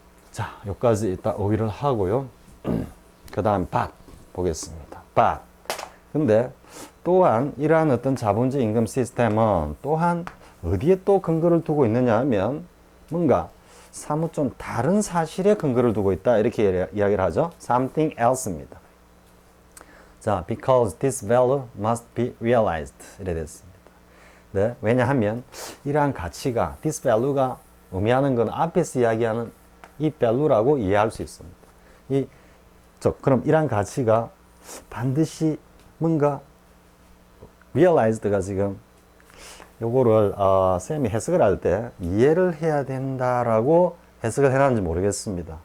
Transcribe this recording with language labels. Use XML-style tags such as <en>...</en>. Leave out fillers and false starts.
<ko>자, 여기까지 이따 오기를 하고요. 그 다음 but 보겠습니다. but. 근데 또한 이러한 어떤 자본주의 임금 시스템은 또한 어디에 또 근거를 두고 있느냐 하면 뭔가 사뭇 좀 다른 사실에 근거를 두고 있다, 이렇게 이야기를 하죠.</ko> <en>something else입니다. 자, because this value must be realized 이래 됐습니다.</en> <ko>네, 왜냐하면 이러한 가치가</ko> <en>this value</en> <ko>가 의미하는 건 앞에서 이야기하는 이 value라고 이해할 수 있습니다. 그럼 이러한 가치가 반드시 뭔가 realized가 지금 요거를 쌤이 해석을 할 때 이해를 해야 된다라고 해석을 해놨는지 모르겠습니다.</ko>